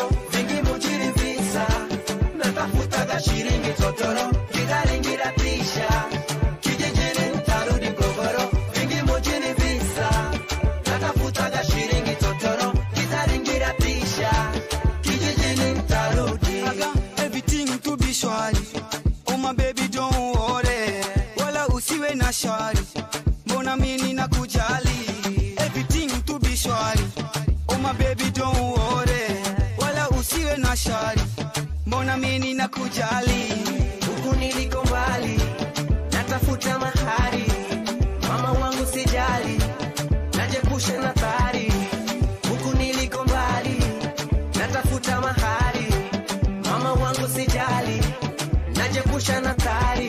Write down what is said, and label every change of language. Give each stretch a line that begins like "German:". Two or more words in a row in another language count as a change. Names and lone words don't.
Swahili: Vingi mjini visa. Natafutaga shilingi totoro. Kigaringira tisha. Kijijini nitarudi Ngorongoro. Vingi mjini visa. Natafutaga shilingi totoro. Kigaringira tisha. Kijijini nitarudi.
English: I got everything to be shwari. Oh my baby, don't worry.
Swahili: Wala usiwe na shari. Mbona mimi ninakujali?
English: Everything to be shwari. Oh my baby, don't worry.
Swahili: Wala usiwe na shari. Mbona mimi ninakujali? Huku niliko mbali, natafuta mahari. Mama wangu sijali, najepusha na thari. Huku niliko mbali, Natafuta mahali, mama wangu sijali, najepusha na tari.